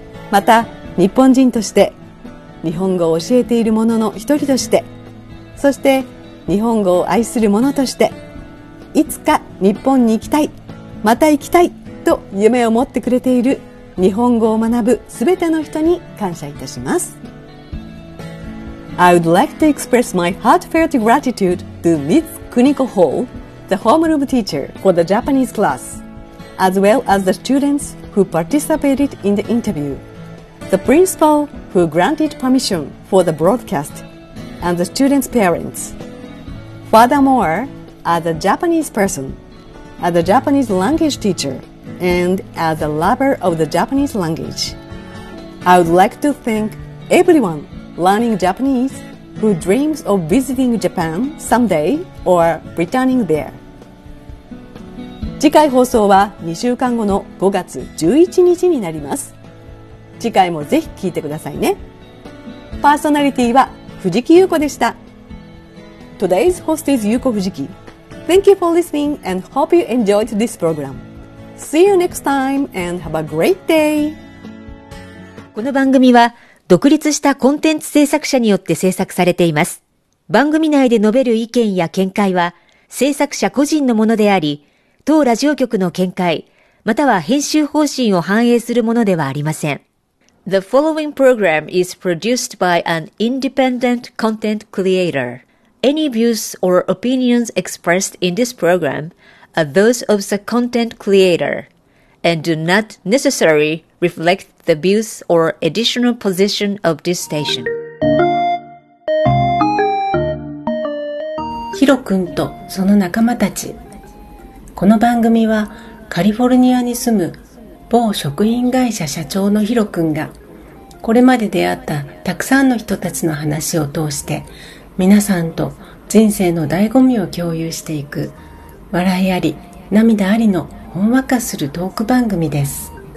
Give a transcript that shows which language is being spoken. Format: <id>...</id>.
<ja>また日本人として日本語を教えている者の一人としてそして日本語を愛する者としていつか日本に行きたいまた行きたいと夢を持ってくれている日本語を学ぶすべての人に感謝いたします</ja> <en>I would like to express my heartfelt gratitude to Ms. Kuniko Hall the homeroom teacher for the Japanese class as well as the students who participated in the interviewThe principal who granted permission for the broadcast and the students' parents. Furthermore, as a Japanese person, as a Japanese language teacher, and as a lover of the Japanese language, I would like to thank everyone learning Japanese who dreams of visiting Japan someday or returning there.</en> <ja>次回放送は2週間後の5月11日になります。次回もぜひ聞いてくださいね。パーソナリティは藤木優子でした。</ja> <en>Today's host is Yuko Fujiki. Thank you for listening and hope you enjoyed this program. See you next time and have a great day.</en> <ja>この番組は独立したコンテンツ制作者によって制作されています。番組内で述べる意見や見解は制作者個人のものであり、当ラジオ局の見解または編集方針を反映するものではありません。</ja> <en>The following program is produced by an independent content creator. Any views or opinions expressed in this program are those of the content creator and do not necessarily reflect the views or additional position of this station.</en> <ja>ヒロ君とその仲間たち。この番組はカリフォルニアに住む某食品会社社長のヒロ君がこれまで出会ったたくさんの人たちの話を通して皆さんと人生の醍醐味を共有していく笑いあり涙ありのほんわかするトーク番組です。</ja>